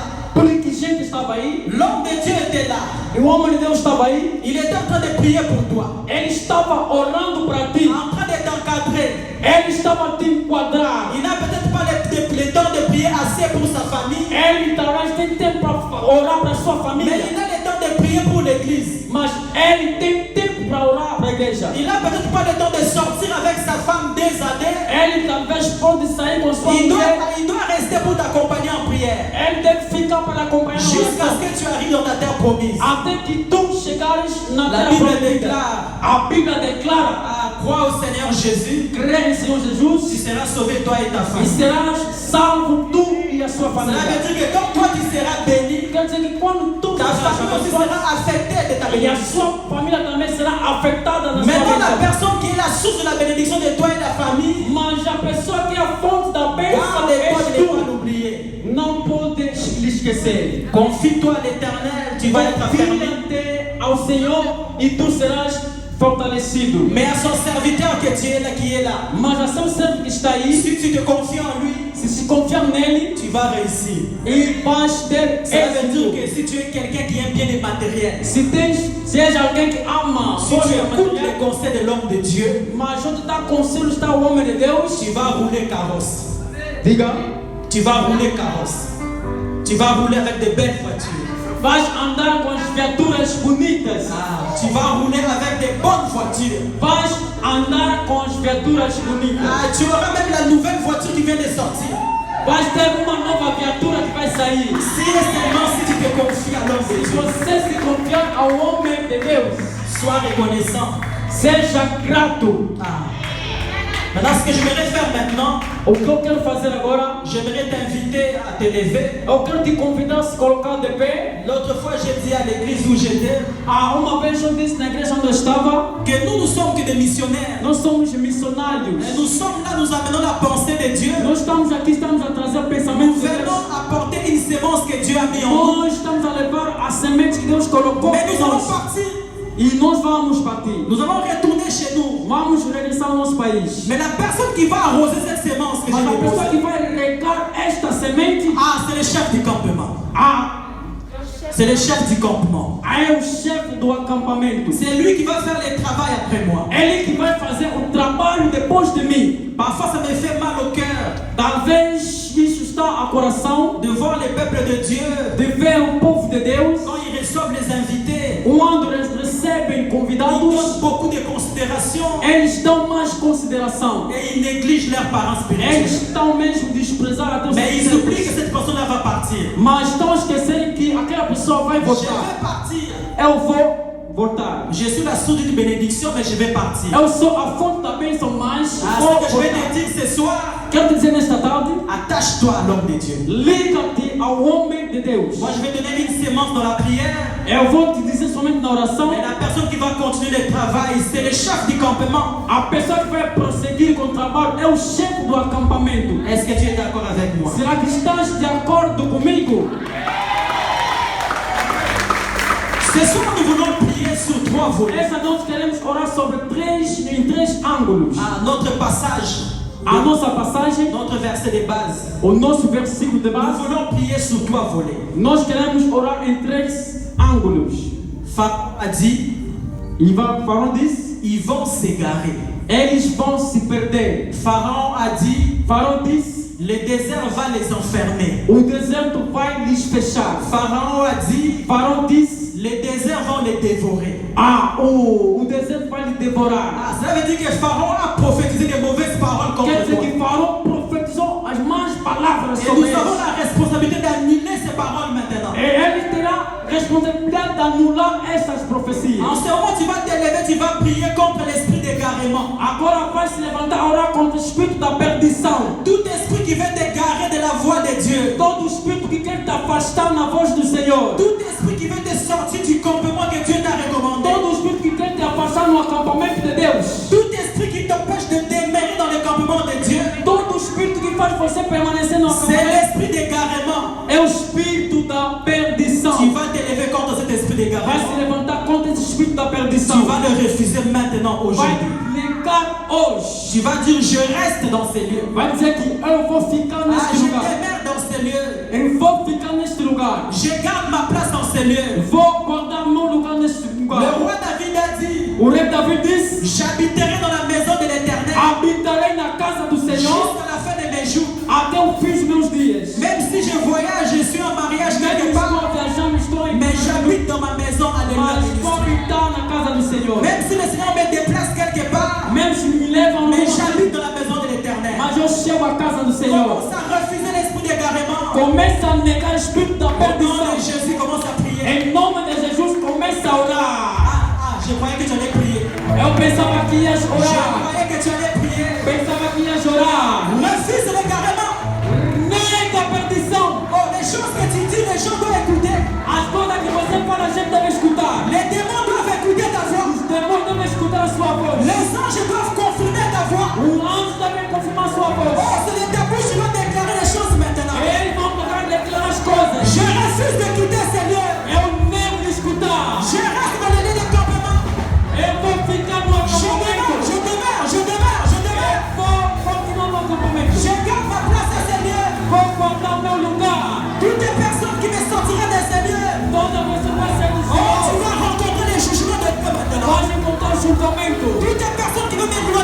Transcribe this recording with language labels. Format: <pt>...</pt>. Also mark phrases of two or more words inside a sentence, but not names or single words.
<pt>Porque gente estava aí,</pt> <fr>L'homme de Dieu était là.</fr> <pt>e o homem de Deus estava aí.</pt> <fr>Il était en train de prier pour toi.</fr> <pt>Ele estava orando para ti.</pt> <fr>En train de t'encadrer.</fr> <pt>Ele estava a te enquadrar.</pt> <fr>Il n'a peut-être pas le temps de prier assez pour sa famille.</fr> <pt>Ele talvez tem tempo para orar para sua</pt> <fr>Mais</fr> <pt>família.</pt> <fr>il a le temps de prier pour l'église.</fr> <pt>Mas ele tem tempo para orar para a igreja.</pt> <fr>Il n'a peut-être pas le temps de sortir avec sa femme des années.</fr> <pt>Ele talvez pode sair com sua</pt> <fr>Il</fr> <pt>mulher.</pt> <fr>doit rester pour t'accompagner en prière.</fr> <pt>Ele deve ficar para acompanhar</pt> <fr>Jusqu'à</fr> <pt>oração.</pt> <fr>ce que tu arrives dans ta terre promise.</fr> <pt>Até que tu chegares na</pt> <fr>La</fr> <pt>terra</pt> <fr>Bible</fr> <pt>prometida.</pt> <fr>déclare,</fr> <pt>A Bíblia declara:</pt> <fr>crois au Seigneur Jésus,</fr> <pt>crê em Senhor</pt> <fr>tu</fr> <pt>Jesus</pt> <fr>seras sauvé toi et ta</fr> <pt>e</pt> <fr>famille.</fr> <pt>serás salvo tu e a sua</pt> <fr>Cela</fr> <pt>família.</pt> <fr>veut dire que quand toi tu seras béni,</fr> <pt>Quer dizer que quando tu</pt> <fr>ta</fr> <pt>serás</pt> <fr>famille aussi</fr> <pt>abençoado,</pt> <fr>sera affectée de ta</fr> <pt>e a</pt> <fr>bénédiction.</fr> <pt>sua família também será afetada na sua</pt> <fr>Maintenant, la</fr> <pt>bênção.</pt> <fr>personne qui est la source de la bénédiction de toi et de la famille,</fr> <pt>Mas a pessoa que é a fonte da bênção</pt> <fr>garde-toi de</fr> <pt>és</pt> <fr>ne pas</fr> <pt>tu.</pt> <fr>l'oublier.</fr> <pt>Não podes lhe esquecer.</pt> <fr>Confie-toi à l'Éternel, tu vas être affermi.</fr> <pt>Confia-te ao Senhor e tu serás fortalecido.</pt> <fr>Mais à son serviteur que tu es là, qui est là,</fr> <pt>Mas a seu servo que está aí,</pt> <fr>si tu te confies en lui,</fr> <pt>se confiar nele,</pt> <fr>tu vas réussir.</fr> <pt>e vais ter</pt> <fr>Cela veut dire</fr> <pt>êxito.</pt> <fr>que si tu es quelqu'un qui aime bien les matériels,</fr> <pt>Se és alguém que ama</pt> <fr>si tu écoutes les conseils de l'homme de Dieu,</fr> <pt>mas onde está conselho está o homem de Deus,</pt> <fr>tu vas rouler carrosse.</fr> <pt>diga,</pt> <fr>Tu vas rouler carrosse. Tu vas rouler avec de belles voitures.</fr> <pt>Vais andar com as viaturas bonitas.</pt> <fr>Tu vas rouler avec des bonnes voitures.</fr> <pt>Vais andar com as viaturas bonitas.</pt> <fr>Tu auras même la nouvelle voiture qui vient de sortir.</fr> <pt>Vais ter uma nova viatura que vai sair.</pt> <fr>Si et seulement si tu te confies à l'homme de</fr> <pt>Se</pt> <fr>Dieu,</fr> <pt>você se confiar ao homem de Deus,</pt> <fr>sois reconnaissant.</fr> <pt>seja grato.</pt> <fr>Maintenant, ce que j'aimerais faire maintenant,</fr> <pt>O que eu quero fazer agora,</pt> <fr>j'aimerais t'inviter à te lever.</fr> <pt>eu quero te convidar a se colocar de pé.</pt> <fr>L'autre fois, j'ai dit à l'église où j'étais</fr> <pt>Uma vez eu disse na igreja onde eu estava,</pt> <fr>que nous ne sommes que des missionnaires.</fr> <pt>nós somos missionários.</pt> <fr>Et nous sommes là, nous amenons la pensée de Dieu.</fr> <pt>Nós estamos aqui, estamos a trazer</pt> <fr>Nous</fr> <pt>pensamentos de Deus.</pt> <fr>venons apporter une sémence que Dieu a mis en nous.</fr> <pt>Nós estamos a levar a semente que Deus colocou</pt> <fr>Mais</fr> <pt>em</pt> <fr>nous allons</fr> <pt>nós.</pt> <fr>partir.</fr> <pt>E nós vamos partir.</pt> <fr>Nous allons retourner chez nous.</fr> <pt>Vamos regressar ao nosso país.</pt> <fr>Mais la personne qui va arroser cette sémence que</fr> <pt>Mas a</pt> <fr>j'ai</fr> <pt>pessoa</pt> <fr>déposée,</fr> <pt>que vai regar esta semente,</pt> <fr>c'est le chef du campement. C'est le chef du campement.</fr> <pt>é o chefe do acampamento.</pt> <fr>C'est lui qui va faire le travail après moi.</fr> <pt>Ele que vai fazer o trabalho depois de mim.</pt> <fr>Parfois, ça me fait mal au cœur</fr> <pt>Talvez isso está a coração</pt> <fr>de voir les peuples de Dieu</fr> <pt>de ver o povo de Deus</pt> <fr>quand ils reçoivent les invités.</fr> <pt>quando eles recebem</pt> <fr>Ils</fr> <pt>convidados,</pt> <fr>donnent beaucoup de considération</fr> <pt>eles dão mais consideração.</pt> <fr>et ils négligent leurs parents spirituels.</fr> <pt>Eles estão mesmo desprezar a Deus.</pt> <fr>Mais ils oublient que cette personne-là va partir.</fr> <pt>Mas estão a esquecer que aquela pessoa vai</pt> <fr>Je</fr> <pt>voltar.</pt> <fr>vais partir.</fr> <pt>Eu vou voltar.</pt> <fr>Je suis la source d'une bénédiction, mais je vais partir.</fr> <pt>Eu sou a fonte da bênção, mas vou</pt> <fr>Ce que je vais</fr> <pt>voltar.</pt> <fr>te dire ce soir,</fr> <pt>Quero te dizer nesta tarde,</pt> <fr>attache-toi à l'homme de Dieu.</fr> <pt>liga-te ao homem de Deus.</pt> <fr>Moi, je vais donner une sémence dans la prière.</fr> <pt>Eu vou te dizer somente na oração.</pt> <fr>Mais la personne qui va continuer le travail, c'est le chef du campement.</fr> <pt>A pessoa que vai prosseguir com o trabalho é o chefe do acampamento.</pt> <fr>Est-ce que tu es d'accord avec moi?</fr> <pt>Será que estás de acordo comigo?</pt> <fr>Ce soir, nous voulons prier sur 3 volets.</fr> <pt>Essa noite queremos orar sobre em três ângulos.</pt> <fr>Notre passage,</fr> <pt>A nossa passagem,</pt> <fr>notre verset de base.</fr> <pt>o nosso versículo de</pt> <fr>Nous</fr> <pt>base,</pt> <fr>voulons prier sur 3 volets.</fr> <pt>nós queremos orar em três ângulos.</pt> <fr>Pharaon a dit,</fr> <pt>E Faraó disse,</pt> <fr>ils vont s'égarer.</fr> <pt>eles vão se perder.</pt> <fr>Pharaon a dit,</fr> <pt>Faraó disse,</pt> <fr>le désert va les enfermer.</fr> <pt>o deserto vai lhes fechar.</pt> <fr>Pharaon a dit,</fr> <pt>Faraó disse,</pt> <fr>les déserts vont les dévorer.</fr> <pt>o deserto vai lhe devorar.</pt> <fr>Cela veut dire que Pharaon a prophétisé des mauvaises paroles contre</fr> <pt>Quer dizer</pt> <fr>toi.</fr> <pt>que Faraó profetizou as más palavras</pt> <fr>Et</fr> <pt>sobre</pt> <fr>nous</fr> <pt>eles.</pt> <fr>avons la responsabilité d'annuler ces paroles maintenant.</fr> <pt>E ele terá responsabilidade de anular essas profecias.</pt> <fr>En ce moment, tu vas te lever, tu vas prier contre l'esprit d'égarement.</fr> <pt>Agora vai se levantar a orar contra o espírito da perdição.</pt> <fr>Tout esprit qui veut t'égarer de la voix de Dieu.</fr> <pt>Todo espírito que quer te afastar na voz do Senhor.</pt> <fr>Tout esprit qui veut te sortir du campement que Dieu t'a recommandé.</fr> <pt>Todo espírito que quer te afastar no acampamento de Deus.</pt> <fr>Tout esprit qui t'empêche de demeurer dans le campement de Dieu.</fr> <pt>Todo espírito que faz você permanecer no</pt> <fr>C'est</fr> <pt>acampamento</pt> <fr>l'esprit d'égarement.</fr> <pt>é o espírito da perdição.</pt> <fr>Tu vas te lever contre cet esprit</fr> <pt>Vai se</pt> <fr>d'égarement.</fr> <pt>levantar contra esse espírito da</pt> <fr>Tu</fr> <pt>perdição.</pt> <fr>vas le refuser maintenant,</fr> <pt>Vai</pt> <fr>aujourd'hui.</fr> <pt>negar hoje.</pt> <fr>Tu vas dire, je reste dans ces lieux.</fr> <pt>Vai dizer que eu vou ficar neste</pt> <fr>Je</fr> <pt>lugar.</pt> <fr>demeure dans ces lieux.</fr> <pt>Eu vou ficar neste lugar.</pt> <fr>Je garde ma place dans ces lieux.</fr> <pt>Vou guardar meu lugar neste</pt> <fr>Le</fr> <pt>lugar.</pt> <fr>roi David a dit,</fr> <pt>O rei Davi disse,</pt> <fr>j'habiterai dans la maison de l'Éternel</fr> <pt>habitarei na casa do Senhor</pt> <fr>jusqu'à la fin de mes jours.</fr> <pt>até o fim dos meus dias.</pt> <fr>Même si je voyage, je suis en mariage</fr> <pt>Mesmo</pt> <fr>quelque</fr> <pt>estou</pt> <fr>part,</fr> <pt>viajando, estou em</pt> <fr>mais</fr> <pt>casa,</pt> <fr>j'habite dans ma maison,</fr> <pt>mas vou</pt> <fr>alléluia.</fr> <pt>habitar na casa do Senhor.</pt> <fr>Même si le Seigneur me déplace quelque part,</fr> <pt>Mesmo se me levam</pt> <fr>mais</fr> <pt>longe,</pt> <fr>j'habite dans la maison de l'Éternel.</fr> <pt>mas eu chego à casa do Senhor.</pt> <fr>Commence à refuser l'esprit d'égarement.</fr> <pt>Começa a negar o espírito da</pt> <fr>Au nom de</fr> <pt>perdição.</pt> <fr>Jésus, commence à prier.</fr> <pt>Em nome de Jesus, começa a orar.</pt> <fr>Je croyais que tu allais prier.</fr> <pt>Eu pensava que ias</pt> <fr>Je</fr> <pt>orar.</pt> <fr>croyais que tu allais prier.</fr> <pt>Pensava que ias orar.</pt> <fr>Refuse l'égarement.</fr> <pt>Nega a perdição.</pt> <fr>Oh, les choses que tu dis, les gens doivent écouter.</fr> <pt>As coisas que você fala, a gente deve escutar.</pt> <fr>Les démons doivent écouter ta voix.</fr> <pt>Os demônios devem escutar a sua voz.</pt> <fr>Les anges doivent confirmer ta voix.</fr> <pt>O anjo deve confirmar a sua voz.</pt> <fr>Oh, c'est de ta bouche, tu vas déclarer les choses maintenant.</fr> <pt>Eles vão tocar e declarar as coisas.</pt> <fr>Je refuse de quitter ces lieux.</fr> <pt>Eu nego de escutar.</pt> <fr>Je reste dans le lieu de campement.</fr> <pt>Eu vou ficar no acampamento.</pt> <fr>Je demeure.</fr> <pt>Eu vou continuar no acampamento.</pt> <fr>Je garde ma place à ces lieux.</fr> <pt>Vou guardar o meu lugar.</pt> <fr>Toutes les personnes qui me sortiront de ces lieux.</fr> <pt>Toda você vai ser do</pt> <fr>Oh, tu</fr> <pt>Senhor.</pt> <fr>vas rencontrer les jugements de Dieu maintenant.</fr> <pt>Vai encontrar o julgamento.</pt> <fr>Toutes les personnes qui veulent me</fr>